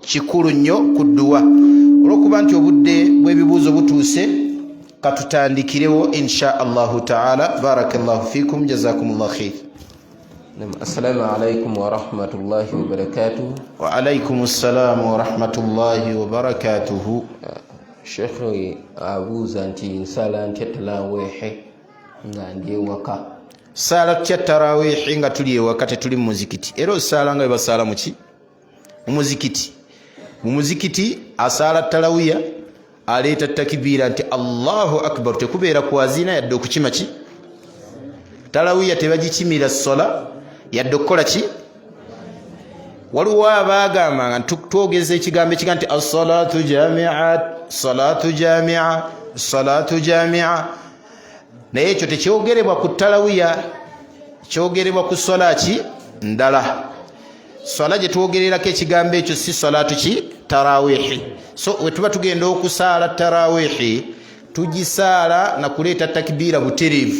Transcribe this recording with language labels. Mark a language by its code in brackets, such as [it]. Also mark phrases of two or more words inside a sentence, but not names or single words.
[lg] kikulu nnyo ku dduwa. Olw'okuba nti obudde bw'ebibuuzo butuuse, katutandikirewo [ar] إن شاء الله تعالى. بارك الله فيكم، جزاكم الله خير. السلام عليكم ورحمة الله وبركاته. وعليكم السلام ورحمة الله وبركاته. [lg] Sheikh abuuza nti nsala ntya taraweehe nga ndi ewaka. Sala tya taraweehe nga tuli ewaka tetuli mu muzikiti. Era osala nga basaala mu ki? Mu muzikiti. Mu muzikiti asala tarawiya aleeta takbira nti [ar] الله أكبر, [lg] tekubeera kwazina yadde okukima ki? Tarawiya tebagikimira sola yadde okukola ki? Waliwo abaagamba nga twogeza ekigambo ekiga nti [ar] الصلاة جامعة، صلاة جامعة، صلاة جامعة. [lg] Naye ekyo tekyogerebwa ku tarawiya, kyogerebwa ku sola ki ndala. Sola gye twogererako ekigambo ekyo si salatu ki? Tarawihi. So we tuba tugenda okusaala tarawihi, tugisaala na kuleeta takbira butereevu.